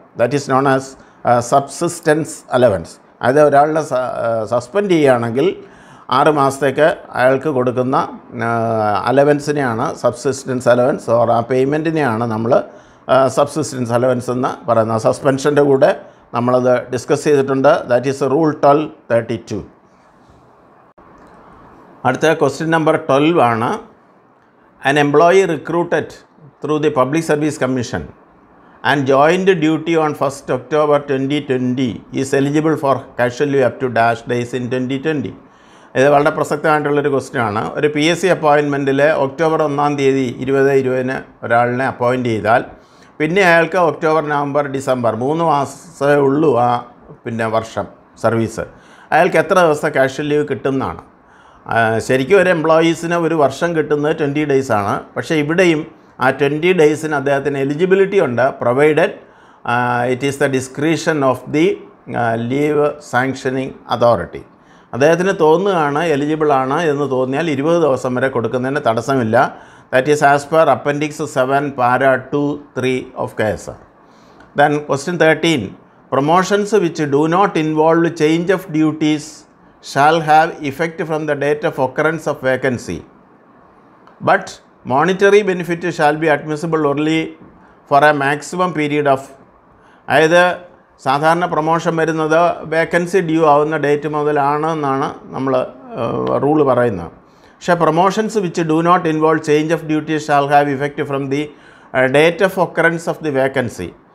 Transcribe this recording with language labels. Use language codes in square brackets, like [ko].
[en] That is known as subsistence allowance. [ml] അത് ഒരാളുടെ suspend ചെയ്യുകയാണെങ്കിൽ 6 മാസത്തേക്ക് അയാൾക്ക് കൊടുക്കുന്ന അലവൻസിനെയാണ് സബ്സിസ്റ്റൻസ് അലവൻസ് ഓർ ആ പേയ്മെൻറ്റിനെയാണ് നമ്മൾ സബ്സിസ്റ്റൻസ് അലവൻസ് എന്ന് പറയുന്നത്. സസ്പെൻഷൻ്റെ കൂടെ നമ്മളത് ഡിസ്കസ് ചെയ്തിട്ടുണ്ട്. [en] That is rule 12(32). [ml] അടുത്ത ക്വസ്റ്റ്യൻ നമ്പർ 12 ആണ്. [en] an employee recruited through the Public Service Commission and joined duty on 1st October 2020 is eligible for casual leave up to dash days in 2020. [ml] ഇത് വളരെ പ്രസക്തമായിട്ടുള്ളൊരു ക്വസ്റ്റ്യനാണ്. ഒരു PSC അപ്പോയിൻമെൻറ്റിൽ ഒക്ടോബർ 1-ാം തീയതി 2020 ഒരാളിനെ appoint ചെയ്താൽ പിന്നെ അയാൾക്ക് ഒക്ടോബർ, നവംബർ, ഡിസംബർ 3 മാസമേ ഉള്ളൂ ആ വർഷം സർവീസ്. അയാൾക്ക് എത്ര ദിവസത്തെ കാഷ്വൽ ലീവ് കിട്ടുന്നതാണ്. ശരിക്കും ഒരു എംപ്ലോയീസിന് ഒരു വർഷം കിട്ടുന്നത് 20 days ആണ്. പക്ഷേ ഇവിടെയും ആ 20 daysന് അദ്ദേഹത്തിന് എലിജിബിലിറ്റി ഉണ്ട്, [en] Provided it is the discretion of the leave sanctioning authority. [ml] അദ്ദേഹത്തിന് തോന്നുകയാണ് എലിജിബിളാണ് എന്ന് തോന്നിയാൽ 20 ദിവസം വരെ കൊടുക്കുന്നതിന് തടസ്സമില്ല. [en] That is as per appendix 7 para 2(3) of KSR. Then question 13. Promotions which do not involve change of duties shall have effect from the date of occurrence of vacancy, but monetary benefit shall be admissible only for a maximum period of. [ml] അതായത് സാധാരണ promotion വരുന്നത് vacancy due ആവുന്ന date മുതലാണ് എന്നാണ് നമ്മൾ rule പറയുന്നത്. [en] പക്ഷേ promotions which do not involve change of duty shall have effect from the date of occurrence of the vacancy.